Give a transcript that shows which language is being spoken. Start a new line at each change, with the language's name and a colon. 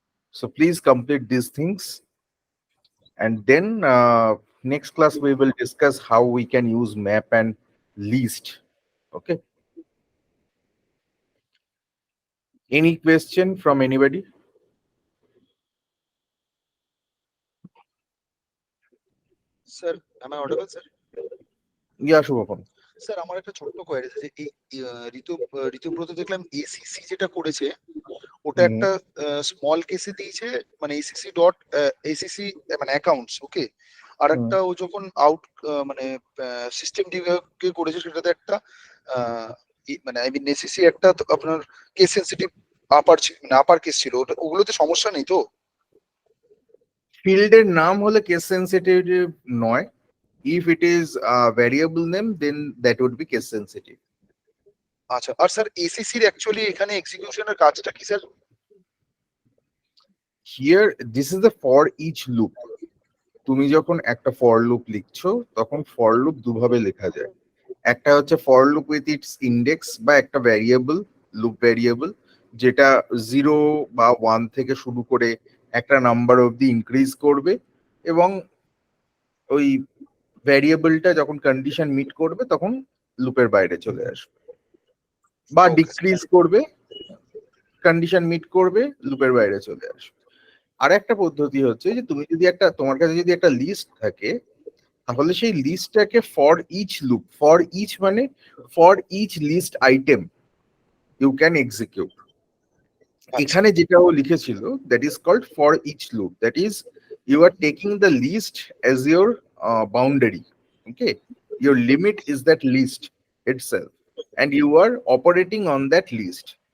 English: So please complete these things. And then next class we will discuss how we can use map and list. Okay. Any question from anybody? Sir am I audible sir? Yeah, Shubham.
Bangla: Sir আমার একটা ছোট্ট query আছে যে এই ঋতুব্রত দেখলাম ACC যেটা করেছে ওটা একটা স্মল কেসে দিয়েছে, মানে এসিসি ডট এসিসি মানে অ্যাকাউন্টস, ওকে। আর একটা ও যখন আউট মানে সিস্টেম ডিবাগে করেছে সেটাতে একটা মানে আই মিন এসিসি একটা আপনার কেস সেনসিটিভ আপার মানে আপার কেস ছিল, ওগুলোতে সমস্যা নেই তো? ফিল্ডের নাম হলে কেস সেনসিটিভ নয়।
English: If it is a variable name, then that would be case sensitive.
Bangla: আচ্ছা, আর স্যার এসিসির অ্যাকচুয়ালি এখানে এক্সিকিউশনের কাজটা কি sir?
English: Here, this is the for each loop.
Bangla: তুমি যখন একটা ফর লুপ লিখছো তখন ফর লুপ দুভাবে লেখা যায়। একটা হচ্ছে for loop with its index বা একটা ভ্যারিয়েবল, লুপ ভ্যারিয়েবল, যেটা 0 বা 1 থেকে শুরু করে একটা নাম্বার অবধি ইনক্রিজ করবে, এবং ওই ভ্যারিয়েবলটা যখন কন্ডিশন মিট করবে তখন লুপের বাইরে চলে আসবে, বা
English: Okay,
Bangla: ডিক্রিজ করবে, কন্ডিশন মিট করবে, লুপের বাইরে চলে আসবে। আর একটা পদ্ধতি হচ্ছে যে তুমি যদি তোমার কাছে যদি একটা লিস্ট থাকে, তাহলে সেই লিস্টটাকে for each loop, for each মানে
English: For each list item you can execute.
Bangla: এখানে যেটা ও লিখেছিল
English: That is called for each loop, that is you are taking the list as your boundary. Okay, your limit is that list itself, and you are operating on that list.